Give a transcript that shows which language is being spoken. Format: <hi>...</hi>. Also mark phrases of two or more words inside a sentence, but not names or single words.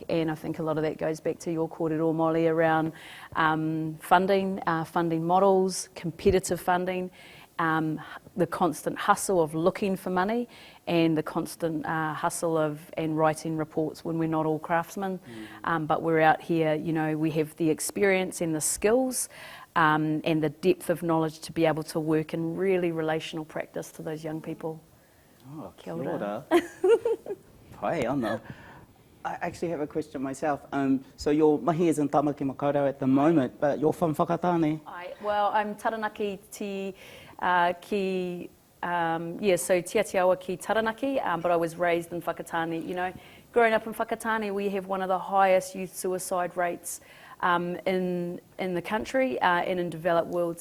<en>And I think a lot of that goes back to your kōrero, Molly, around funding, funding models, competitive funding, the constant hustle of looking for money, and the constant hustle of and writing reports when we're not all craftsmen. But we're out here, you know, we have the experience and the skills and the depth of knowledge to be able to work in really relational practice to those young people.</en> <mi>Oh, kia ora. Pai ana.</mi> <en>I actually have a question myself. So your mahi is in Tāmaki Makaurau at the moment, but you're from Whakatāne? Well, I'm Taranaki so Tiatiawa ki Taranaki, but I was raised in Whakatāne. You know, growing up in Whakatāne, we have one of the highest youth suicide rates in the country and in developed worlds.</en>